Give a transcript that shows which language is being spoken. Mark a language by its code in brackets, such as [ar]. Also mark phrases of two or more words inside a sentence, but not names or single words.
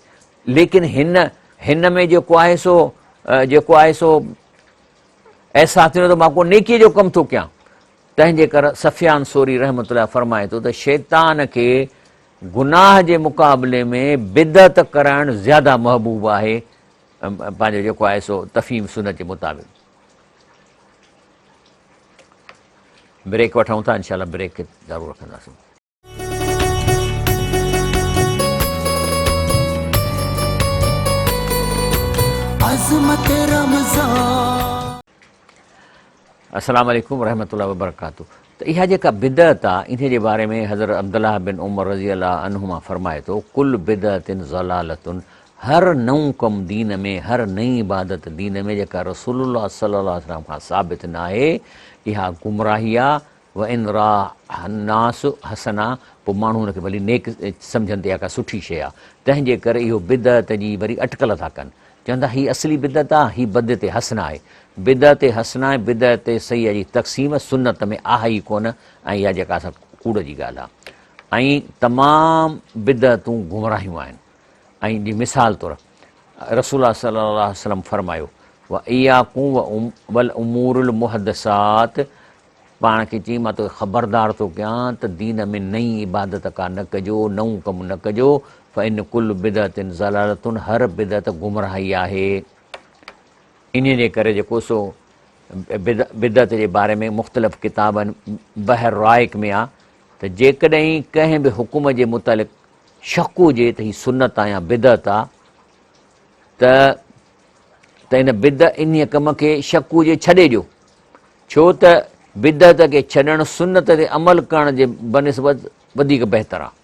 [sd] लेकिन हिन में जेको आहे सो अहसासु थींदो त मां को नेकीअ जो कमु थो कयां, तंहिंजे करे सफ़ियान सोरी रहमतुल्लाह फरमाए थो त शैतान खे गुनाह जे मुक़ाबले में बिदअत कराइणु ज़्यादा महबूब आहे पंहिंजो जेको आहे सो तफ़हीम सुन्नत जे मुताबिक़। ब्रेक वठूं था, इंशाअल्लाह ब्रेक खे ज़रूरु रखंदासीं। [ar] السلام عليكم رحمة الله وبركاته. [sd] त इहा जेका बिदअत आहे इन जे बारे में हज़रत अब्दुल्लाह बिन उमर [ar] رضي الله عنهما [sd] फरमाए थो, [ar] كل بدعة ضلالة, [sd] हर नओं कमु दीन में, हर नई इबादत दीन में जेका रसूलुल्लाह [ar] صلى الله عليه وسلم [sd] खां साबित न आहे, इहा गुमराही आहे। [ar] وإن رآه الناس حسنة, [sd] पोइ माण्हू हुनखे भली नेक सम्झनि त इहा का सुठी शइ आहे। तंहिंजे करे इहो बिदअत जी वरी अटकल था कनि, चवंदा हीअ असली बिदअत आहे, हीअ बिदअत हसना आहे। बिदअत हसना ऐं बिदअत सही जी तक़सीम सुन्नत में आहे ई कोन, ऐं इहा जेका असां कूड़ जी ॻाल्हि आहे। ऐं तमामु बिदअतूं गुमराहियूं आहिनि। ऐं जी मिसाल तौरु रसूल [ar] صلى الله عليه وسلم फरमायो, وإياكم والأمور المحدثات, [sd] पाण खे चई मां तोखे ख़बरदार थो कयां त दीन में नई इबादत का न कजो, नओं कमु न कजो। [ar] فإن كل بدعة ضلالة, [sd] हर बिदअत गुमराही आहे। इन जे करे जेको सो बिदअत जे बारे में मुख़्तलिफ़ किताबनि बहर राइक में आहे त जेकॾहिं कंहिं बि हुकुम जे मुतालिक़ शक हुजे त हीअ सुन्नत आहे या बिदअत आहे, त इन इन कम खे शक हुजे छॾे ॾियो, छो त बिदअत खे छॾणु सुन्नत ते अमल करण जे बनिस्बत वधीक बहितर आहे।